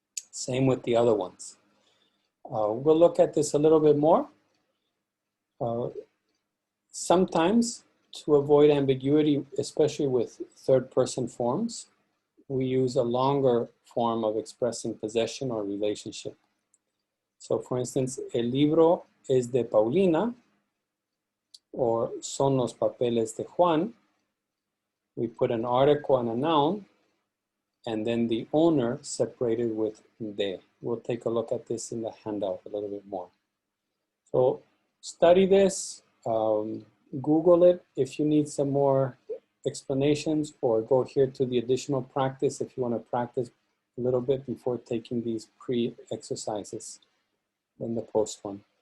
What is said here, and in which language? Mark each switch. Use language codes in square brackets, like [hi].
[en] Same with the other ones. We'll look at this a little bit more. Sometimes, to avoid ambiguity, especially with third-person forms, we use a longer form of expressing possession or relationship. So for instance, [es] el libro es de Paulina, [en] or [es] son los papeles de Juan. [en] We put an article and a noun, and then the owner separated with de. We'll take a look at this in the handout a little bit more. So study this, Google it if you need some more explanations, or go here to the additional practice if you want to practice a little bit before taking these pre-exercises in the post one.